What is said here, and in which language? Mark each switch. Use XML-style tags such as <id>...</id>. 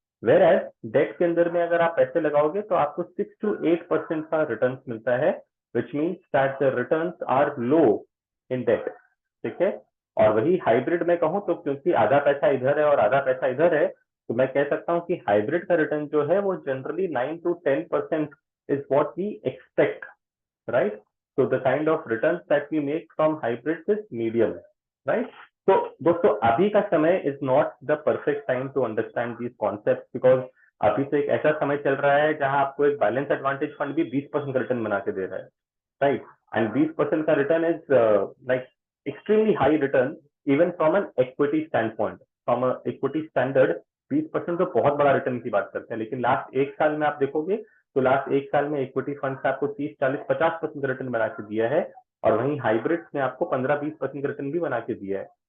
<hi>Where as date के अंदर में अगर आप पैसे लगाओगे तो आपको 6 to 8% का रिटर्न मिलता है,</hi> <en>which means that the return are low in debt,</en> <hi>ठीक है? और वही हाइब्रिड में कहूं तो क्योंकि आधा पैसा इधर है और आधा पैसा इधर है, तो मैं कह सकता हूं कि हाइब्रिड का रिटर्न जो है वो generally 9 to 10%</hi> <en>is what we expect,</en> <hi>right?</hi> <en>So the kind of returns that we make from hybrids is medium, right?</en> <hi>तो दोस्तों अभी का समय</hi> <en>is not the perfect time to understand these concepts because</en> <hi>अभी तो एक ऐसा समय चल रहा है जहां आपको एक बैलेंस एडवांटेज फंड भी 20% का रिटर्न बना के दे रहा है, राइट? एंड 20% का return</hi> <en>is like extremely high return even from an equity standpoint,</en> <hi>from equity standard 20% तो बहुत बड़ा रिटर्न की बात करते हैं, लेकिन लास्ट 1 साल में आप देखोगे तो लास्ट 1 साल में इक्विटी फंड से आपको 30, 40, 50% का रिटर्न बना के दिया है, और वहीं हाइब्रिड ने आपको 15, 20% का रिटर्न भी बना के दिया है।</hi>